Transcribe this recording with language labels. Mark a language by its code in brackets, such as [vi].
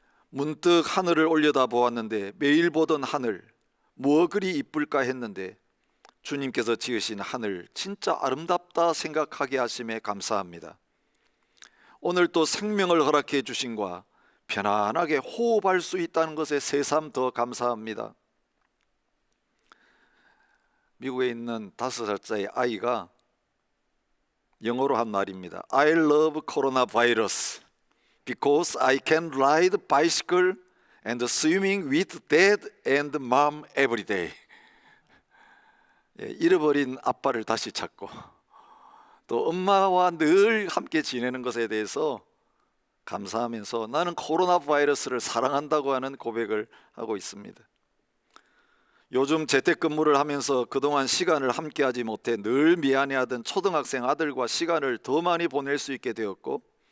[ko] 문득 하늘을 올려다 보았는데 매일 보던 하늘, 뭐 그리 이쁠까 했는데 주님께서 지으신 하늘 진짜 아름답다 생각하게 하심에 감사합니다. 오늘 또 생명을 허락해 주신과 편안하게 호흡할 수 있다는 것에 새삼 더 감사합니다. 미국에 있는 5살짜리 아이가 영어로 한 말입니다. [en] I love coronavirus because I can ride bicycle and swimming with dad and mom every day. [ko] 잃어버린 아빠를 다시 찾고 또 엄마와 늘 함께 지내는 것에 대해서 감사하면서 나는 코로나 바이러스를 사랑한다고 하는 고백을 하고 있습니다. 요즘 재택근무를 하면서 그동안 시간을 함께하지 못해 늘 미안해하던 초등학생 아들과 시간을 더 많이 보낼 수 있게 되었고